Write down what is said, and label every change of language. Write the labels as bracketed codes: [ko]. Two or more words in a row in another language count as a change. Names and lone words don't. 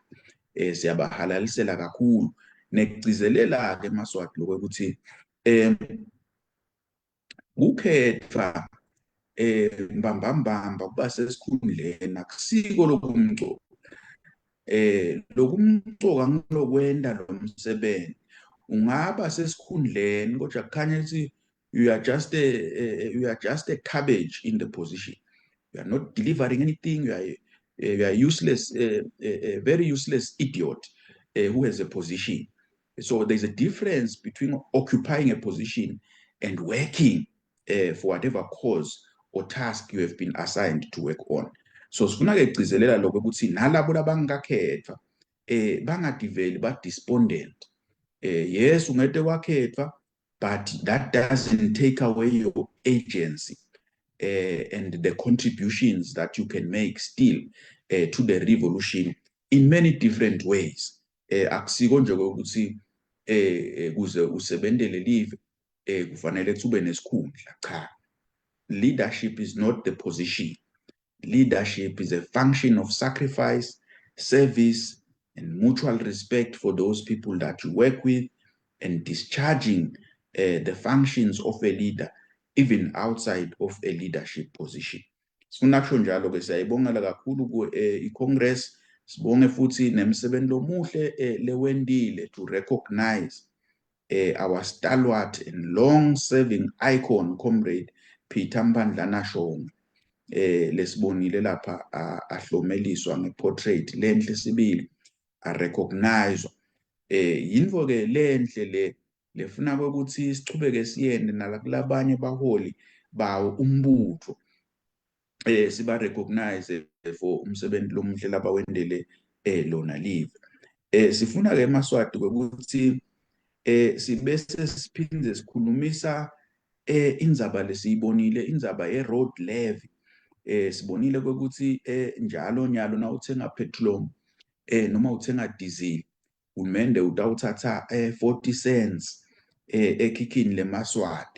[ss] Siyabahalalisela kakhulu nekugcizelela ke Maswati lokho ukuthi ukhethwa mbambambamba kuba sesikhundleni akusiko lokumgcoka lokumgcoka ngilokwenda lo msebenzi ungaba sesikhundleni kodwa kukhanya ukuthi [en] you are just a cabbage in the position. You are not delivering anything. You are useless, a very useless idiot who has a position. So there's a difference between occupying a position and working for whatever cause or task you have been assigned to work on. [ss] So sifuna ke gcizelela lokho ukuthi nalabo labangakhethwa bangadiveli ba despondent. Yes, ungete wakhethwa, [en] but that doesn't take away your agency and the contributions that you can make still to the revolution in many different ways. [ss] Akusiko nje ukuthi kuze usebenzele live kufanele kube nesikhundla. Cha. [en] Leadership is not the position. Leadership is a function of sacrifice, service, and mutual respect for those people that you work with, and discharging the functions of a leader, even outside of a leadership position. [ss] Sifuna kusho njalo ke siyayibongela kakhulu iCongress, sibonge futhi nemsebenzi lomuhle lewendile [en] to recognize our stalwart and long-serving icon, [ss] Comrade Peter Mbandlana Shongwe. Lesibonile lapha ahlomeliswa ngeportrait lenhle sibili arecognizwa yinvo ke lenhle lefuna ukuthi sichubeke siyende nalakulabanye baholi bawo umbutho siba recognize for umsebenzi lomuhle labawendele lona live. Sifuna ke Maswati ukuthi sibese siphinde sikhulumisa indzaba lesiyibonile, indzaba ye-road levy. Sibonile ukuthi njalo nyalo na uthenga petrol noma uthenga diesel, uhulumende utawuthatha 40 cents ekhikhini leMaswati.